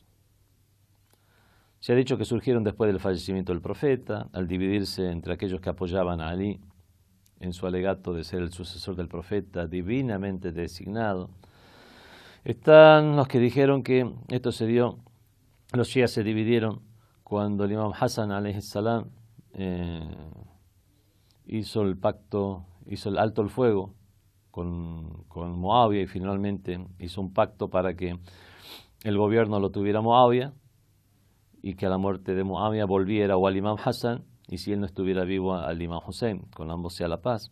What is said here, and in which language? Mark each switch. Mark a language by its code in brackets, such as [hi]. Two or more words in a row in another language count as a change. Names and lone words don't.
[es] Se ha dicho que surgieron después del fallecimiento del profeta, al dividirse entre aquellos que apoyaban a Ali en su alegato de ser el sucesor del profeta divinamente designado. Están los que dijeron que esto se dio, los shias se dividieron cuando el imam Hassan [ar] عليه السلام [es] hizo el pacto, hizo el alto el fuego con Muawiyah y finalmente hizo un pacto para que el gobierno lo tuviera Muawiyah y que a la muerte de Muawiyah volviera o al imam Hassan y si él no estuviera vivo al imam Hussein, con ambos sea la paz.